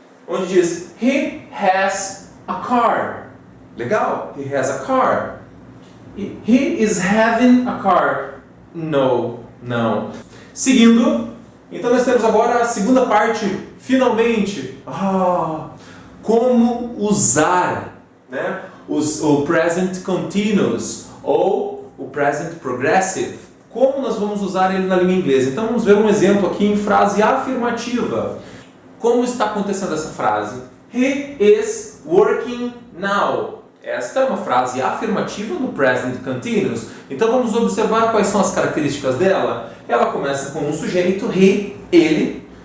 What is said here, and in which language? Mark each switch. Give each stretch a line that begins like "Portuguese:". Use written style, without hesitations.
Portuguese: Onde diz
English: he has a car.
Portuguese: Legal?
English: He has a car. He is having a car.
Portuguese: No, não. Seguindo, então nós temos agora a segunda parte, finalmente. Como usar, né? O present continuous ou o present progressive. Como nós vamos usar ele na língua inglesa? Então vamos ver um exemplo aqui em frase afirmativa. Como está acontecendo essa frase?
English: He is working now.
Portuguese: Esta é uma frase afirmativa no present continuous. Então vamos observar quais são as características dela. Ela começa com um sujeito, he, ele.